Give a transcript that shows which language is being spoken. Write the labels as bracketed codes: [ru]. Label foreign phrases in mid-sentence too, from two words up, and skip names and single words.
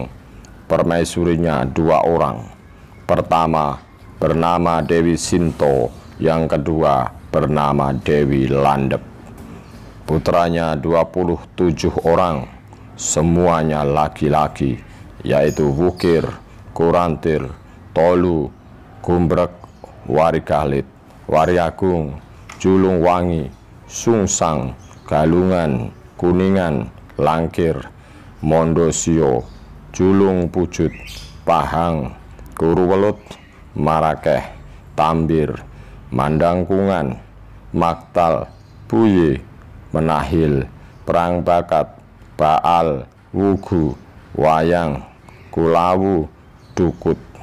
[id] Permaisurinya 2 orang. Pertama bernama Dewi Sinto, yang kedua bernama Dewi Landep. Putranya 27 orang, semuanya laki-laki, yaitu Wukir, Kurantir, Tolu, Gumbrek, Warikalit, Wariagung, Julung Wangi, Sungsang, Galungan, Kuningan, Langkir, Mondosio, Julung Pujut, Pahang, Kuruwelut, Marakeh, Tambir, Mandangkungan, Maktal, Buye, Menahil, Perang Bakat, Baal, Wugu, Wayang, Kulawu, Dukut.